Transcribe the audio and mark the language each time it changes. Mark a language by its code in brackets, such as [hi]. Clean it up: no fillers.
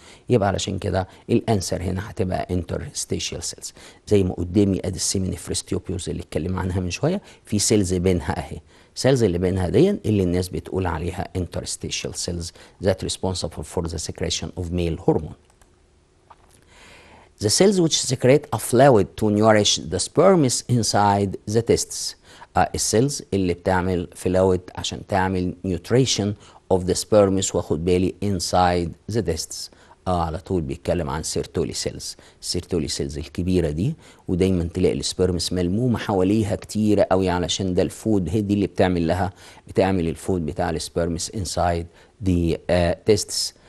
[ar] يبقى علشان كده الانسر هنا هتبقى انترستيشيال سيلز. زي ما قدامي ادي السيمينيفرس تيوبيولز اللي اتكلم عنها من شويه، في سيلز بينها اهي، سيلز اللي بينها دي اللي الناس بتقول عليها [en] interstitial cells that responsible for the secretion of male hormone. The cells which secrete a fluid to nourish the sperms inside the testes. [ar] السيلز اللي بتعمل فلويد عشان تعمل [en] nutrition of the sperms، [ar] واخد بالي [en] inside the testes. [ar] على طول بيتكلم عن سيرتولي سيلز. السيرتولي سيلز الكبيره دي، ودايما تلاقي السبرمز ملمومه حواليها كتيره قوي علشان ده الفود، هي دي اللي بتعمل الفود بتاع السبرمز انسايد دي تيستس.